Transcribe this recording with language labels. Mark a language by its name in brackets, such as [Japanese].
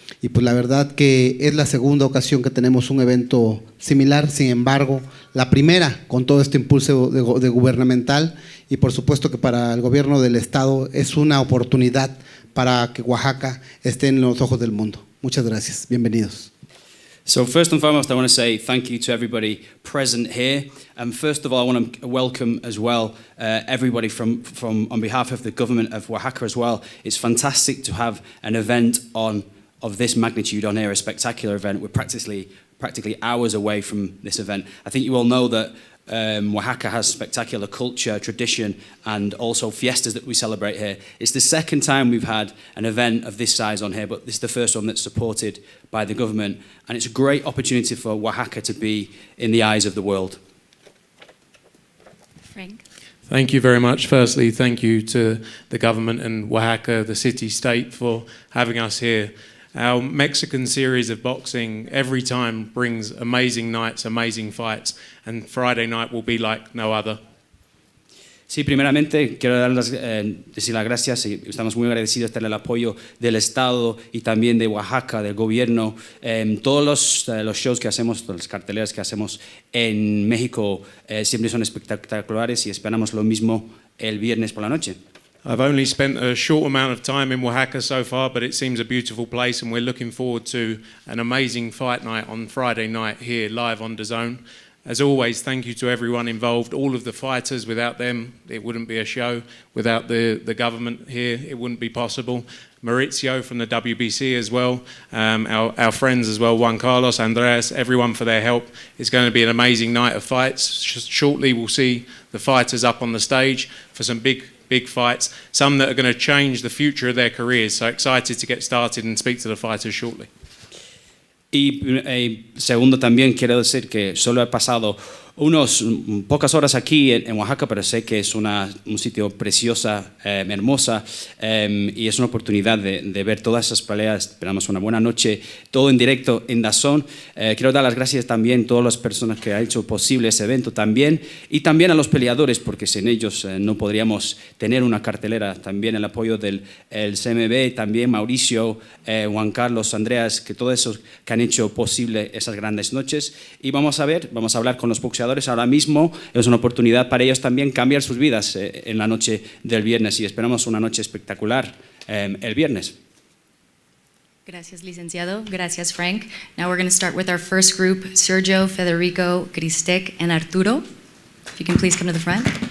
[Spanish] Y pues la verdad que es la segunda ocasión que tenemos un evento similar, sin embargo, la primera con todo este impulso de gubernamental, y por supuesto que para el gobierno del estado es una oportunidad para que Oaxaca esté en los ojos del mundo. Muchas gracias, bienvenidos. [English] So first and foremost, I want to say thank you to everybody present here. And first of all, I want to welcome as well everybody from on behalf of the government of Oaxaca as well. It's fantastic to have an event of this magnitude on here, a spectacular event. We're practically hours away from this event. I think you all know that Oaxaca has spectacular culture, tradition, and also fiestas that we celebrate here. It's the second time we've had an event of this size on here, but this is the first one that's supported by the government, and it's a great opportunity for Oaxaca to be in the eyes of the world. Frank? Thank you very much. Firstly, thank you to the government and Oaxaca, the city-state, for having us here. Our Mexican series of boxing every time brings amazing nights, amazing fights, and Friday night will be like no other. [Spanish] Sí, primeramente quiero decir las gracias y estamos muy agradecidos por el apoyo del Estado y también de Oaxaca, del gobierno. Todos los shows que hacemos, las carteleras que hacemos en México siempre son espectaculares y esperamos lo mismo el viernes por la noche. [English] I've only spent a short amount of time in Oaxaca so far, but it seems a beautiful place, and we're looking forward to an amazing fight night on Friday night here live on DAZN. As always, thank you to everyone involved, all of the fighters. Without them, it wouldn't be a show. Without the government here, it wouldn't be possible. Maurizio from the WBC as well, our friends as well, Juan Carlos, Andreas, everyone for their help. It's going to be an amazing night of fights. Shortly we'll see the fighters up on the stage for some big fights, some that are going to change the future of their careers. So excited to get started and speak to the fighters shortly. [Spanish] Y segundo, también quiero decir que solo he pasado pocas horas aquí en Oaxaca, pero sé que es un sitio preciosa, hermosa, y es una oportunidad de ver todas esas peleas. Esperamos una buena noche, todo en directo en DAZN. Quiero dar las gracias también a todas las personas que han hecho posible ese evento también, y también a los peleadores, porque sin ellos no podríamos tener una cartelera. También el apoyo del CMB, también Mauricio, Juan Carlos, Andreas, que todos esos que han hecho posible esas grandes noches. Y vamos a hablar con los boxeadores ahora mismo. Es una oportunidad para ellos también cambiar sus vidas en la noche del viernes, y esperamos una noche espectacular el viernes. Gracias, licenciado. Gracias, Frank. [English] Now we're going to start with our first group, Sergio, Federico, Cristek, and Arturo. If you can please come to the front.